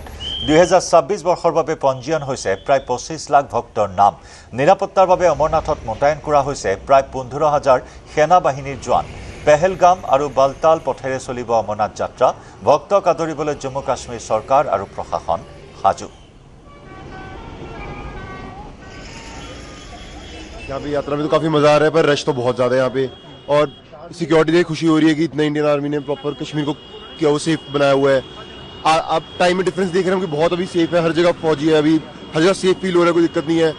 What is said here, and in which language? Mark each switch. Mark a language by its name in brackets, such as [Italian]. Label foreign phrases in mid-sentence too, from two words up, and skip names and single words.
[Assamese] 2026 বৰ্ষৰ বাবে পঞ্জীয়ন হৈছে প্ৰায় 25 লাখ ভক্তৰ নাম। নিৰাপত্তাৰ বাবে অমৰনাথত মোতায়েন কৰা হৈছে প্ৰায় 15,000 সেনা বাহিনীৰ জোৱান। পেহেলগাম আৰু বালতাল পথেৰে চলিব অমৰনাথ যাত্ৰা। ভক্তক আদৰিবলৈ জম্মু কাশ্মীৰ চৰকাৰ আৰু প্ৰশাসন সাজু। [Hindi] यहाँ पे यात्रा में तो काफी मजा आ रहा है, पर रश तो बहुत ज्यादा है यहाँ पे। और सिक्योरिटी देख खुशी हो रही है कि इतना [English] Indian Army [Hindi] ने प्रॉपर कश्मीर को क्या वो सेफ बनाया हुआ है। आप टाइम में डिफरेंस देख रहे हैं कि बहुत अभी सेफ है, हर जगह फौजी है, अभी हर जगह [English] safe feel [Hindi] हो रहा है, कोई दिक्कत नहीं है।